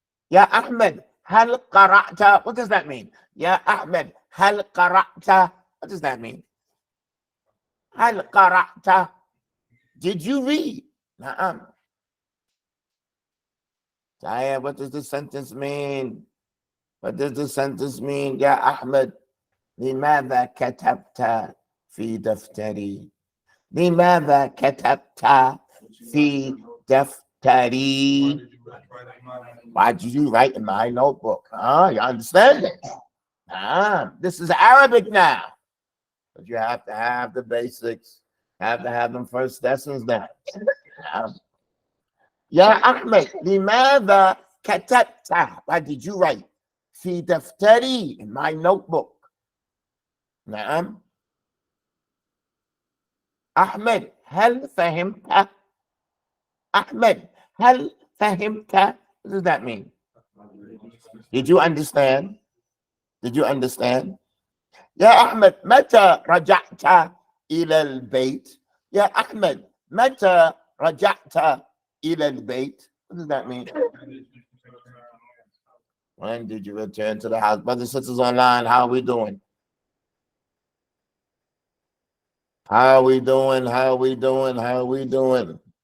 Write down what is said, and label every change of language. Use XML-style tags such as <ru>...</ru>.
<en>Ya Ahmed,</en> <ar>hal qara'ta.</ar> <en>What does that mean? Ya Ahmed, hal qara'ta. What does that mean?</en> <ar>Hal qara'ta.</ar> <en>Did you read? Naam. Taya, what does this sentence mean? What does this sentence mean?</en> <ar>Ya Ahmed, لماذا كتبت في دفتري؟ لماذا كتبت في دفتري?</ar> <en>Why did you write in my notebook? You understand it? This is Arabic now. But you have to have the basics. Have to have them first lessons down. Ya Ahmed,</en> <ar>لماذا كتبت?</ar> <en>Why did you write?</en> <ar>في دفتري,</ar> <en>in my notebook.</en> <ar>نعم. أحمد, هل فهمت? أحمد, هل فهمت?</ar> <en>What does that mean? Did you understand? Did you understand?</en> <ar>يا أحمد, متى رجعت إلى البيت? يا أحمد, متى رجعت إلى البيت?</ar> <en>What does that mean? When did you return to the house? Brothers and sisters online, how are we doing? How are we doing? How are we doing? How are we doing?</en>